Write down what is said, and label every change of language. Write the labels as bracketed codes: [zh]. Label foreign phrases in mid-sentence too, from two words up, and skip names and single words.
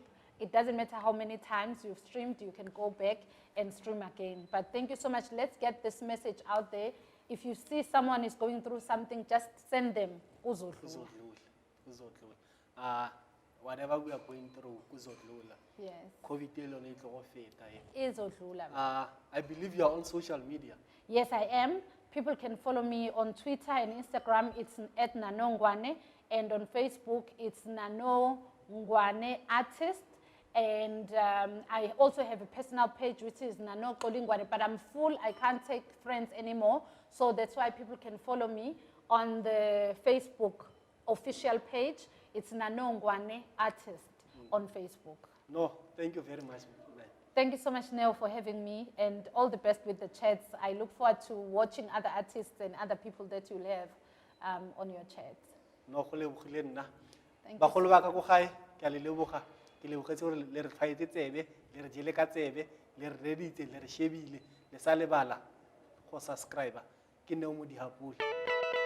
[en] It doesn't matter how many times you've streamed, you can go back and stream again. But thank you so much. Let's get this message out there. If you see someone is going through something, just send them. whatever we are going through, kuzodlula. Yes. [zu] COVID elona itlo feta. Izodlula. [en] I believe you are on social media. Yes, I am. People can follow me on Twitter and Instagram. It's at Nano Ngwane. And on Facebook, it's Nano Ngwane Artist. And I also have a personal page, which is Nano Ngwane. But I'm full. I can't take friends anymore. So that's why people can follow me on the Facebook official page. It's Nano Ngwane Artist on Facebook. No, thank you very much. Thank you so much, Neo, for having me, and all the best with the chats. I look forward to watching other artists and other people that you'll have on your chats. No, [tn] go lebogile nna. [en] Thank you. [tn] Bagolo ba ka go gae, ke a le leboga. Ke lebogetse gore le re tshwaetse tsebe, le re jele ka tsebe, le re reditse, le re shebile, le sa lebala go subscribe. Ke Neo Modihapule.